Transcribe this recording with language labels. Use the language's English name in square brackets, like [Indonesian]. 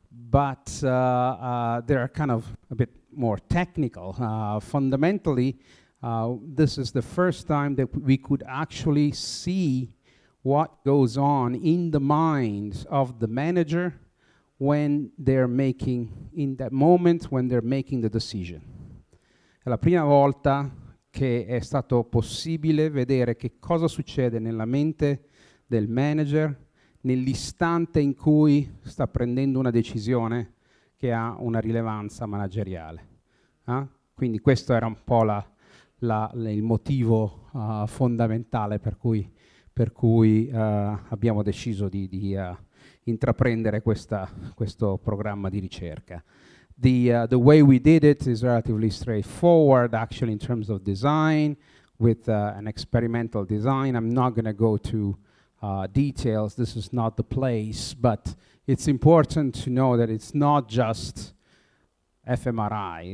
[English] But they are kind of a bit more technical. Fundamentally, this is the first time that we could actually see what goes on in the mind of the manager when they're making, in that moment when they're making the decision. [Italian] È la prima volta che è stato possibile vedere che cosa succede nella mente del manager nell'istante in cui sta prendendo una decisione che ha una rilevanza manageriale. Quindi questo era un po' il motivo fondamentale per cui abbiamo deciso di intraprendere questo programma di ricerca. [English] The way we did it is relatively straightforward, actually, in terms of design, with an experimental design. I'm not going to go to details. This is not the place, but it's important to know that it's not just fMRI.